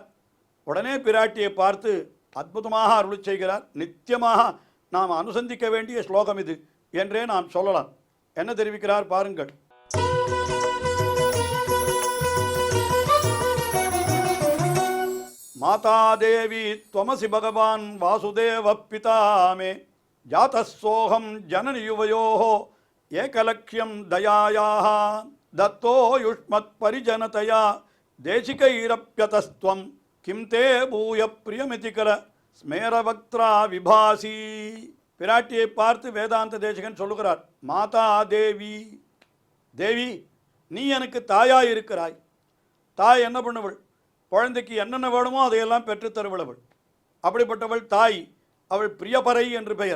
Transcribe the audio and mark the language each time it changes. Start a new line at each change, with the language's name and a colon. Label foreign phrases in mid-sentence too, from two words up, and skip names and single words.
Tamil: உடனே பிராட்டியை பார்த்து அற்புதமாக அருளி செய்கிறார். நித்தியமாக நாம் அனுசந்திக்க வேண்டிய ஸ்லோகம் இது என்றே நாம் சொல்லலாம். என்ன தெரிவிக்கிறார் பாருங்கள்.
Sanskrit: மாதாதேவி त्वमसि भगवान् वासुदेव पिता मे जातस्सोऽहं जननियुवयोः एकलक्ष्यं दयायाः दत्तो युष्मत्परिजनतया देशिकैरप्यतस्त्वं किं ते भूय प्रियमिति कर स्मेरवक्त्रा विभासी.
Tamil: பிராட்டியை பார்த்து வேதாந்த தேசிகன் சொல்லுகிறார்,
Sanskrit: माता देवि,
Tamil: தேவி நீ எனக்கு தாயாய் இருக்கிறாய். தாய் என்ன பண்ணுவள்? குழந்தைக்கு என்னென்ன வேணுமோ அதையெல்லாம் பெற்று தருவளவள். அப்படிப்பட்டவள் தாய். அவள் பிரியபரை என்று பெயர்.